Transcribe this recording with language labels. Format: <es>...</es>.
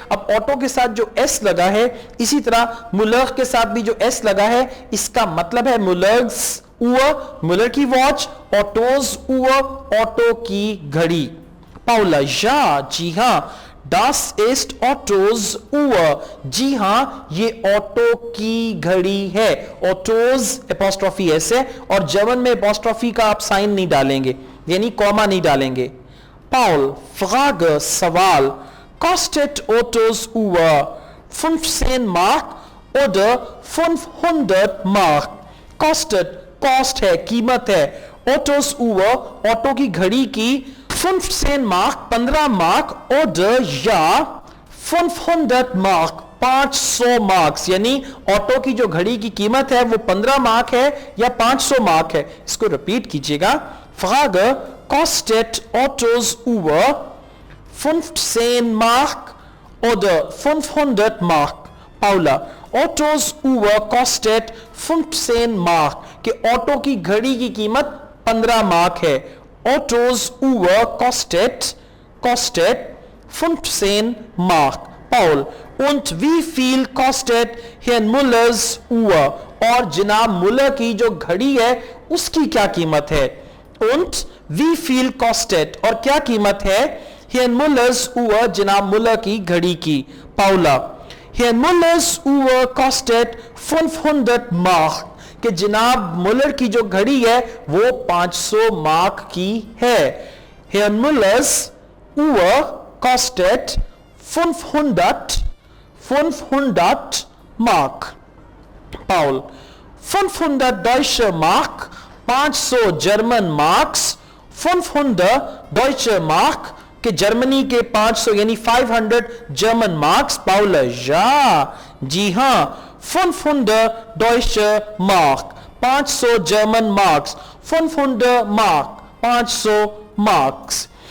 <hi>अब ऑटो के साथ जो एस लगा है, इसी तरह मुलर के साथ भी जो एस लगा है, इसका मतलब है मुलर्स उवर, मुलर की वॉच, ऑटोज उवर, ऑटो की घड़ी। पाउला, या, जी हां,</hi> <de>Das ist Ottos Uhr,</de> <hi>जी हां ये ऑटो की घड़ी है। ऑटोज एपोस्ट्रोफी एस है, और जर्मन में एपोस्ट्रोफी का आप साइन नहीं डालेंगे, यानी कॉमा नहीं डालेंगे।</hi> <de>Paul, Frage,</de> <hi>सवाल,</hi> <de>kostet Ottos Uhr 15 Mark oder 500 Mark?</de> <hi>Kostet, cost है, कीमत है,</hi> <de>Ottos Uhr,</de> <hi>ऑटो की घड़ी की, 15 Mark 15 मार्क,</hi> <de>oder</de> <hi>या 500 मार्क 500 मार्क्स, यानी ऑटो की जो घड़ी की कीमत है वो 15 मार्क है या 500 मार्क है। इसको रिपीट कीजिएगा।</hi> <de>Frage, kostet Ottos Uhr 15 Mark oder 500 Mark?</de> <hi>Paula,</hi> <de>Ottos Uhr kostet 15 Mark,</de> <hi>कि ऑटो की घड़ी की कीमत 15 मार्क है।</hi> <de>Ottos Uhr kostet 15 Mark. Paul, und wie viel kostet Herrn Müllers Uhr?</de> <hi>और जनाब मुलर की जो घड़ी है उसकी क्या कीमत है?</hi> <de>Und wie viel kostet,</de> <hi>और क्या कीमत है</hi> <de>Herrn Müllers Uhr,</de> <hi>जनाब मुलर की घड़ी की? Paula,</hi> <de>Herrn Müllers Uhr kostet 500 Mark,</de> <hi>कि जनाब मुलर की जो घड़ी है वो 500 मार्क की है।</hi> <de>Herrn Müllers Uhr kostet 500 Mark. Paul. 500 deutsche Mark,</de> <en>500 German Marks,</en> <hi>500 deutsche Mark कि जर्मनी के 500 यानी 500 जर्मन मार्क्स. पाउल. Ja, जी हां.</hi> <de>500 deutsche Mark,</de> <hi>500 German marks, 500 mark, 500 marks.</hi>